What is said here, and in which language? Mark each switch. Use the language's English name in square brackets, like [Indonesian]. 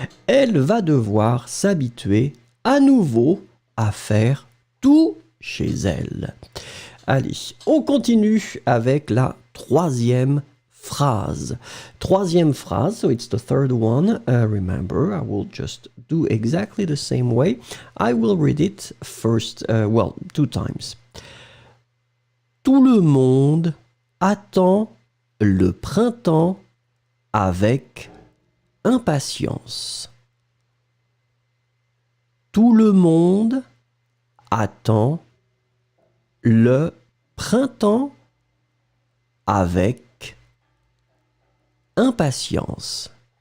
[French] Elle va devoir s'habituer à nouveau à faire tout chez elle. Allez, on continue avec la troisième phrase. Troisième phrase, [English] so it's the third one. Remember, I will just do exactly the same way. I will read it first, two times. [French] Tout le monde attend le printemps avec impatience. Tout le monde attend le printemps avec impatience.